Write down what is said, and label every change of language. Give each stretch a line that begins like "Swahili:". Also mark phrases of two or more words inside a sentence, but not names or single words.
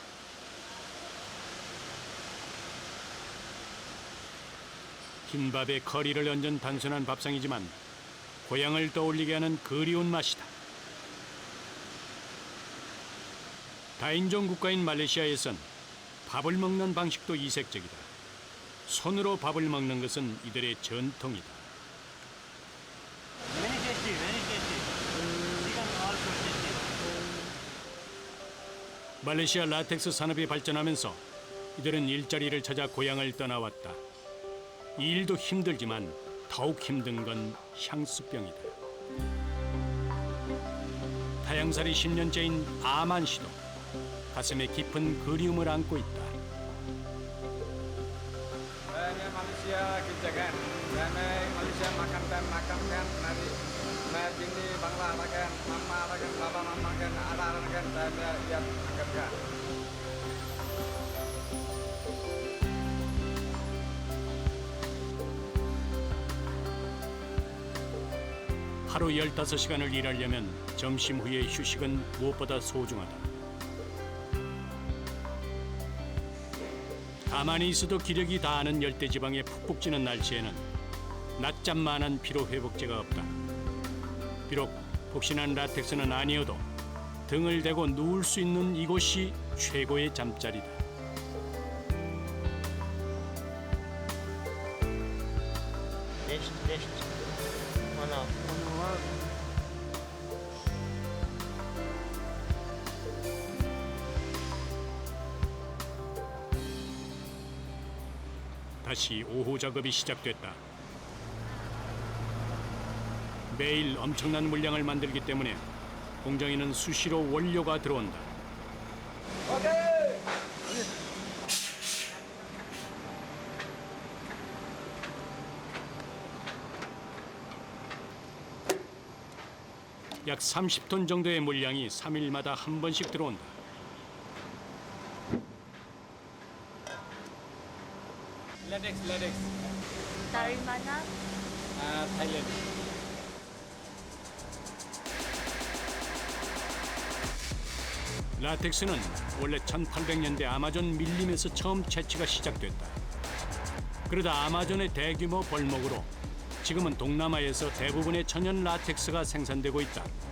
Korean: 흰밥에 커리를 얹은 단순한 밥상이지만 고향을 떠올리게 하는 그리운 맛이다. 다인종 국가인 말레이시아에선 밥을 먹는 방식도 이색적이다. 손으로 밥을 먹는 것은 이들의 전통이다.
English: Very tasty, very tasty. Chicken also tasty.
Korean: 말레이시아 라텍스 산업이 발전하면서 이들은 일자리를 찾아 고향을 떠나왔다. 이 일도 힘들지만 더욱 힘든 건 향수병이다. 타양살이 10년째인 아만 씨도 가슴에 깊은 그리움을 안고 있다.
Malay: Malaysia kita kan, Malaysia makan nari, bini bangla makan, mama makan, bapa makan, anak makan, dia makan kan.
Korean: 하루 15시간을 일하려면 점심 후의 휴식은 무엇보다 소중하다. 가만히 있어도 기력이 다하는 열대지방의 푹푹 찌는 날씨에는 낮잠만한 피로회복제가 없다. 비록 폭신한 라텍스는 아니어도 등을 대고 누울 수 있는 이곳이 최고의 잠자리다.
English: Next.
Malay: Mana?
Korean: 다시 오후 작업이 시작됐다. 매일 엄청난 물량을 만들기 때문에 공장에는 수시로 원료가 들어온다. 약 30톤 정도의 물량이 3일마다 한 번씩 들어온다.
English: Latex.
Malay: Dari mana? Thailand.
Korean: 라텍스는 원래 1800년대 아마존 밀림에서 처음 채취가 시작됐다. 그러다 아마존의 대규모 벌목으로 지금은 동남아에서 대부분의 천연 라텍스가 생산되고 있다.